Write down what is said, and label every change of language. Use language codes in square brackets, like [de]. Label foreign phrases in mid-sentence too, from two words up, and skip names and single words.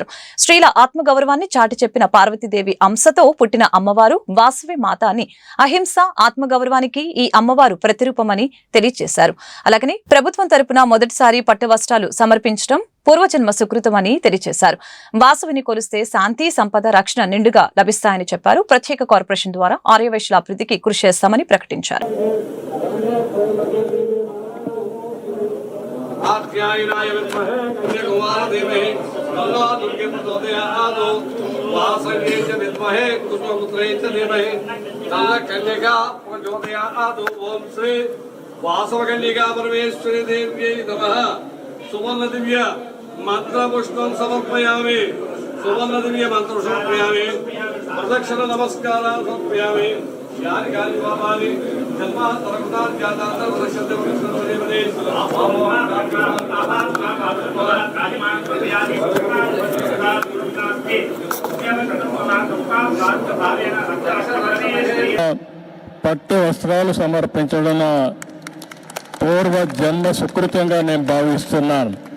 [te] స్త్రీల ఆత్మగౌరవాన్ని చాటి చెప్పిన పార్వతీదేవి అంశతో పుట్టిన అమ్మవారు వాసవి మాత అని, అహింస ఆత్మగౌరవానికి ఈ అమ్మవారు ప్రతిరూపమని తెలియజేశారు. అలాగని ప్రభుత్వం తరపున మొదటిసారి పట్టు వస్త్రాలు సమర్పించడం పూర్వజన్మ సుకృతమని తెలియజేశారు. వాసవిని కొలిస్తే శాంతి, సంపద, రక్షణ నిండుగా లభిస్తాయని చెప్పారు. ప్రత్యేక కార్పొరేషన్ ద్వారా ఆర్యవైశ్యుల అభివృద్ధికి కృషి చేస్తామని ప్రకటించారు. [sa] आख्यायिनाय विद्महे कन्याकुमारीधीमहि तन्नो दुर्गे प्रचोदयात् वासव्यै च विद्महे कुसुमपुत्रै च धीमहि तन्नो कन्यका प्रचोदयात् ओम श्री वासवकन्यका परमेश्वरी देव्यै नमः सुवर्णदिव्य मंत्रपुष्पं समर्पयामि सुवर्णदिव्य मंत्रपुष्पं समर्पयामि प्रदक्षिण नमस्कारान् समर्पयामि यानि कानि पापानि जन्मान्तरकृतानि जातानि प्रदक्षिणते वरिष्ठदेवते [te] పట్టు వస్త్రాలు సమర్పించడం పూర్వ జన్మ సుకృతంగా నేను భావిస్తున్నాను.